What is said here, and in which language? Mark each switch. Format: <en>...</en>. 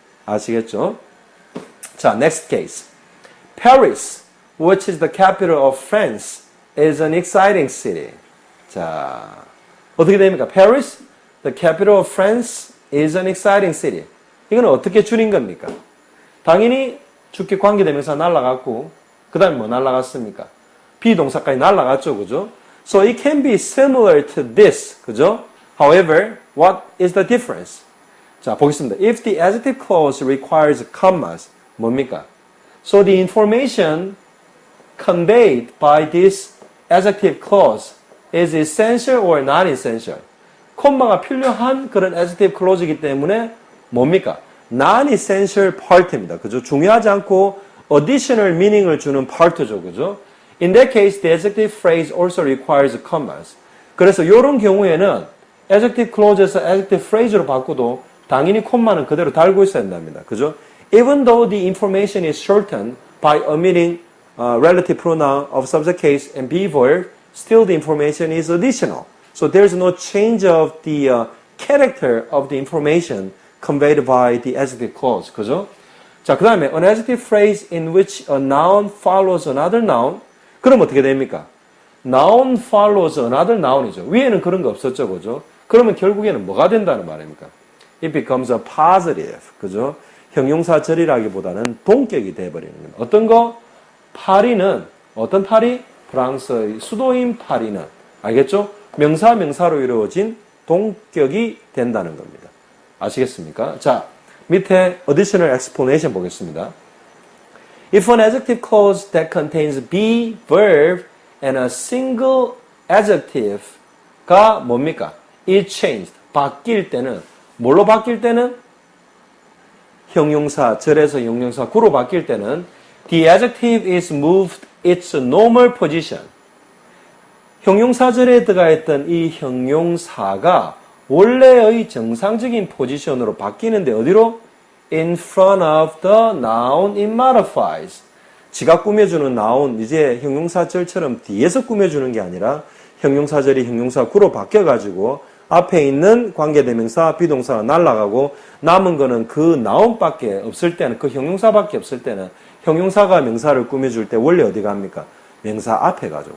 <ko>아시겠죠? 자,</ko> <en>next case. Paris, which is the capital of France, is an exciting city.</en> <ko>자, 어떻게 됩니까?</ko> <en>Paris, the capital of France, is an exciting city.</en> <ko>이건 어떻게 줄인 겁니까? 당연히 주격 관계대명사 날라갔고 그 다음에 뭐 날라갔습니까? 비동사까지 날라갔죠. 그죠?</ko> <en>So it can be similar to this.</en> <ko>그죠?</ko> <en>However, what is the difference?</en> <ko>자, 보겠습니다.</ko> <en>If the adjective clause requires commas,</en> <ko>뭡니까?</ko> <en>So the information conveyed by this adjective clause is essential or not essential?</en> <ko>콤마가 필요한 그런 adjective clause이기 때문에 뭡니까? non-essential part입니다. 그죠? 중요하지 않고 additional meaning을 주는 part죠. 그죠?</ko> <en>In that case, the adjective phrase also requires commas.</en> <ko>그래서 이런 경우에는 adjective clause에서 adjective phrase로 바꾸도 당연히 콤마는 그대로 달고 있어야 된답니다. 그죠?</ko> <en>Even though the information is shortened by omitting relative pronoun of subject case and be verb, still the information is additional. So there's no change of the character of the information conveyed by the adjective clause.</en> <ko>그죠? 자, 그 다음에</ko> <en>an adjective phrase in which a noun follows another noun.</en> <ko>그럼 어떻게 됩니까?</ko> <en>Noun follows another noun</en> <ko>이죠. 위에는 그런 거 없었죠. 그죠? 그러면 결국에는 뭐가 된다는 말입니까?</ko> <en>It becomes a positive.</en> <ko>그죠? 형용사절이라기보다는 동격이 돼버리는 겁니다. 어떤 거? 파리는, 어떤 파리? 프랑스의 수도인 파리는. 알겠죠? 명사로 이루어진 동격이 된다는 겁니다. 아시겠습니까? 자, 밑에 additional explanation 보겠습니다.</ko> <en>If an adjective clause that contains be, verb, and a single adjective가</en> <ko>뭡니까?</ko> <en>It changed.</en> <ko>바뀔 때는, 뭘로 바뀔 때는? 형용사, 절에서 형용사, 구로 바뀔 때는</ko> <en>the adjective is moved its normal position.</en> <ko>형용사절에 들어가 있던 이 형용사가 원래의 정상적인 포지션으로 바뀌는데 어디로?</ko> <en>In front of the noun it modifies.</en> <ko>지가 꾸며주는 noun, 이제 형용사절처럼 뒤에서 꾸며주는 게 아니라 형용사절이 형용사구로 바뀌어가지고 앞에 있는 관계대명사, 비동사가 날아가고 남은 거는 그 noun밖에 없을 때는, 그 형용사밖에 없을 때는 형용사가 명사를 꾸며줄 때 원래 어디 갑니까? 명사 앞에 가죠.</ko>